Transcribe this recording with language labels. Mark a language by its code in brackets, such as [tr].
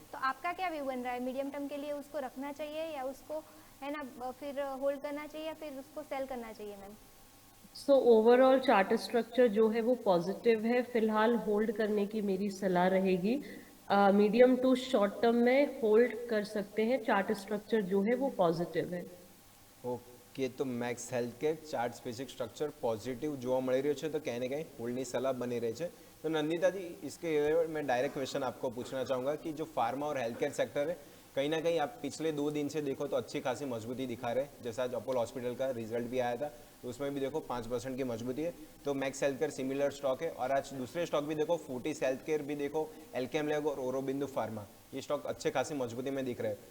[hi] तो आपका क्या व्यू बन रहा है? मीडियम टर्म के लिए उसको रखना चाहिए या उसको है ना फिर होल्ड करना चाहिए या फिर उसको सेल करना चाहिए मैम? ओवरऑल चार्ट स्ट्रक्चर जो है वो पॉजिटिव है, फिलहाल होल्ड करने की मेरी सलाह रहेगी। मीडियम टू शॉर्ट टर्म में होल्ड कर सकते हैं, चार्ट स्ट्रक्चर जो है वो पॉजिटिव है। ओके, तो मैक्स हेल्थ के चार्ट स्पेसिफिक स्ट्रक्चर पॉजिटिव [gu] જોવા મળી રહ્યો છે તો ક્યાંય ને ક્યાંય હોલ્ડની સલાહ બની રહી છે। [hi] तो नंदिता जी इसके मैं डायरेक्ट क्वेश्चन आपको पूछना चाहूँगा कि जो फार्मा और हेल्थ केयर सेक्टर है कहीं ना कहीं आप पिछले 2 दिन से देखो तो अच्छी खासी मजबूती दिखा रहे हैं। जैसा आज अपोलो हॉस्पिटल का रिजल्ट भी आया था तो उसमें भी देखो 5% की मजबूती है। तो max health care similar stock है और आज दूसरे स्टॉक भी देखो फोर्टिस हेल्थ केयर भी देखो, एल्केम लैब और औरोबिंदु फार्मा, ये स्टॉक अच्छे खासी मजबूती में दिख रहे हैं।